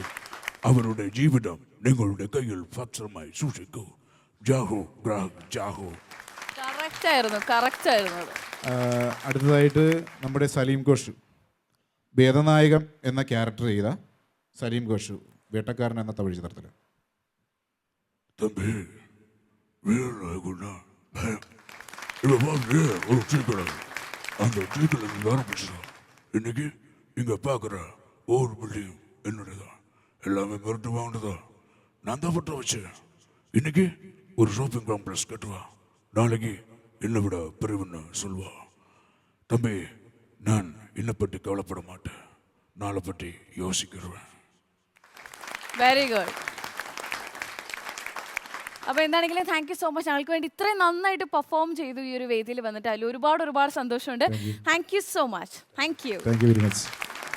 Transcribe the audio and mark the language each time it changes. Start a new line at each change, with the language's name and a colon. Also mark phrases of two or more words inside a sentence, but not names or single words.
Malayalam: അവരുടെ ജീവിതം നിങ്ങളുടെ കയ്യിൽ ഭദ്രമായി സൂക്ഷിക്കൂ.
Hindi: जागो ग्राहक जागो.
Malayalam: കറക്റ്റ് ആയിരുന്നു അത്. അടുത്തതായിട്ട് നമ്മുടെ സലീം ഘോഷ്, വേദനായകം എന്ന ക്യാരക്ടർ ചെയ്ത സലീം ഘോഷ്, വേട്ടക്കാരൻ എന്ന തമിഴ് ചിത്രത്തിൽ.
Tamil: தம்பி வீரகுணா இவ வந்து ஒரு சீக்கிரம் அந்த சீக்கிரம் ஆரம்பிச்சிடும். இன்னைக்கு இங்க பார்க்குற ஒவ்வொரு பில்டிங் என்னுடையதான். எல்லாமே மிரட்டு வாங்கினதான். நான் தான் பட்ட வச்சேன். இன்னைக்கு ஒரு
English: shopping complex
Tamil: கட்டுவா. நாளைக்கு என்னை விட பெரியவன்னு சொல்வா. தம்பி நான் என்னை பற்றி கவலைப்பட மாட்டேன். நாளை பற்றி யோசிக்கிறேன்.
English: very good.
Malayalam: അപ്പോൾ എന്താണെങ്കിലും
English: thank you so much.
Malayalam: ഞങ്ങൾക്ക് വേണ്ടി ഇത്രയും നന്നായിട്ട് പെർഫോം ചെയ്തു ഈ ഒരു വേദിയിൽ വന്നിട്ട് അതിൽ ഒരുപാട് സന്തോഷമുണ്ട്.
English: Thank you so much. Thank you very much.